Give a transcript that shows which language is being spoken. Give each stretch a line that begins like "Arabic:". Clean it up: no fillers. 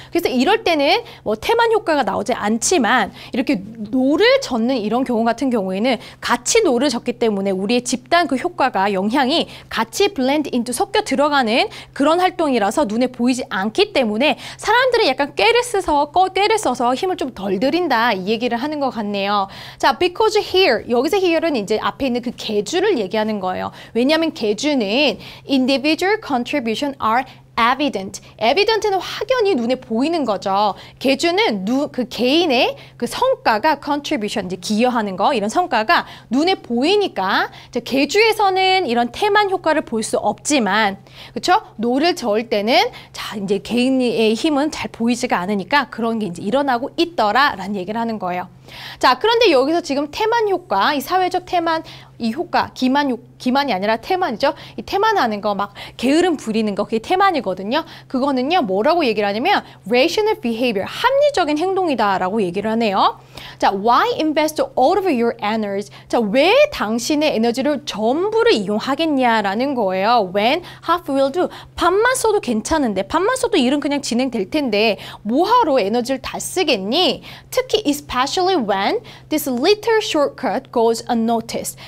Korean: 그래서 이럴 때는 뭐 태만 효과가 나오지 않지만 이렇게 노를 젓는 이런 경우 같은 경우에는 같이 노를 젓기 때문에 우리의 집단 그 효과가 영향이 같이 블렌드 인투 섞여 들어가는 그런 활동이라서 눈에 보이지 않기 때문에 사람들은 약간 꾀를 써서 힘을 좀 덜 들인다 이 얘기를 하는 것 같네요. 자, because here 여기서 here는 이제 앞에 있는 그 계주를 얘기하는 거예요. 왜냐하면 계주는
English: individual contribution are evident.
Korean: evident는 확연히 눈에 보이는 거죠. 계주는 그 개인의 그 성과가 contribution, 이제 기여하는 거, 이런 성과가 눈에 보이니까 계주에서는 이런 태만 효과를 볼 수 없지만, 그렇죠? 노를 저을 때는 자, 이제 개인의 힘은 잘 보이지가 않으니까 그런 게 이제 일어나고 있더라라는 얘기를 하는 거예요. 자, 그런데 여기서 지금 태만 효과, 이 사회적 태만, 이 효과, 기만이 아니라 태만이죠. 이 태만하는 거, 막 게으름 부리는 거, 그게 태만이거든요. 그거는요, 뭐라고 얘기를 하냐면 rational behavior, 합리적인 행동이다라고 얘기를 하네요.
English: 자, why invest all of your energies?
Korean: 자, 왜 당신의 에너지를 전부를 이용하겠냐라는 거예요.
English: When half will do.
Korean: 반만 써도 괜찮은데, 반만 써도 일은 그냥 진행될 텐데 뭐하러 에너지를 다 쓰겠니? 특히 especially when this little shortcut goes unnoticed.